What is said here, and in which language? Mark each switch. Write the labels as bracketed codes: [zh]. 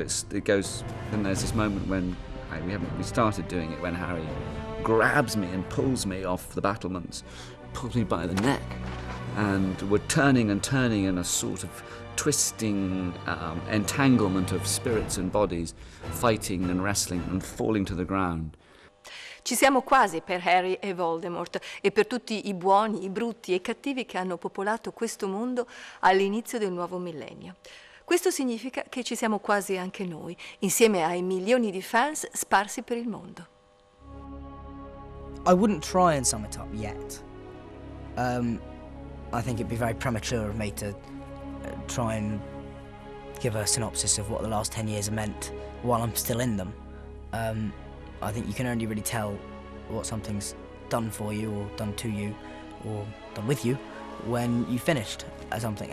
[en] It goes, and there's this moment when we started doing it, when Harry grabs me and pulls me off the battlements, pulls me by the neck, and we're turning and turning in a sort of twisting entanglement of spirits and bodies, fighting and wrestling and falling to the ground. [it] Ci siamo quasi per Harry e Voldemort e per tutti i buoni, i brutti e i cattivi che hanno popolato questo mondo all'inizio del nuovo millennio. Questo significa che ci siamo quasi anche noi, insieme ai milioni di fans sparsi per il mondo. [en] I wouldn't try and sum it up yet. I think it'd be very premature of me to try and give a synopsis of what the last 10 years have meant while I'm still in them. I think you can only really tell what something's done for you or done to you or done with you when you've finished something.